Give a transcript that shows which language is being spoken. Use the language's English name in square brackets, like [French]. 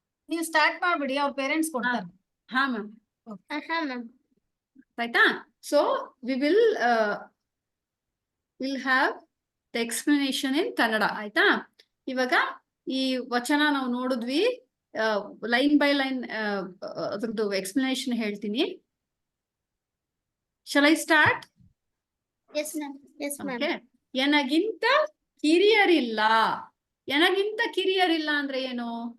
[Kannada] ನೀವು ಸ್ಟಾರ್ಟ್ ಮಾಡ್ಬಿಡಿ, ಅವ್ರ ಪೇರೆಂಟ್ಸ್ ಕೊಡ್ತಾರೆ. ಹಾ ಮ್ಯಾಮ್. [English] Ma'am. [Kannada] ಆಯ್ತಾ? [English] So we will have the explanation in Kannada. [Kannada] ಆಯ್ತಾ? ಇವಾಗ ಈ ವಚನ ನಾವು ನೋಡಿದ್ವಿ, ಲೈನ್ ಬೈ ಲೈನ್ ಅದ್ರದ್ದು ಎಕ್ಸ್ಪ್ಲನೇಷನ್ ಹೇಳ್ತೀನಿ. [English] Shall I start? Yes, ma'am. Yes, ma'am. Okay. [Kannada] ಎನಗಿಂತ ಕಿರಿಯರಿಲ್ಲ. ಎನಗಿಂತ ಕಿರಿಯರಿಲ್ಲ ಅಂದ್ರೆ ಏನು?